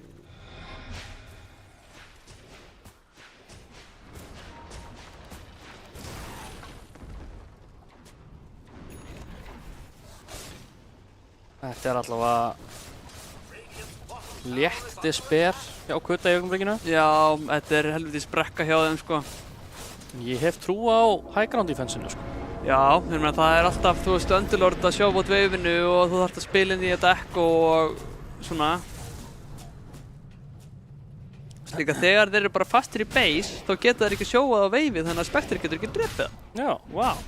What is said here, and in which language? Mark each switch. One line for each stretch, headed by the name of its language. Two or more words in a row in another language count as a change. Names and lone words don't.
Icelandic: Þetta er allavega létt despair hjá Kutta í augnablikinu. Já, þetta er helviti sprekka hjá þeim, sko. Ég hef trú á
English: high ground
Icelandic: defense-inu, sko. Já, það er alltaf, þú veist, Underlord að sjá bót veifinu og þú þarft að spila inn í þetta ekko og svona. Líka þegar þeir eru bara fastir í base, þá geta þeir ekki sjóað á veifið, þannig að Spectre getur ekki drepið það. Já, wow.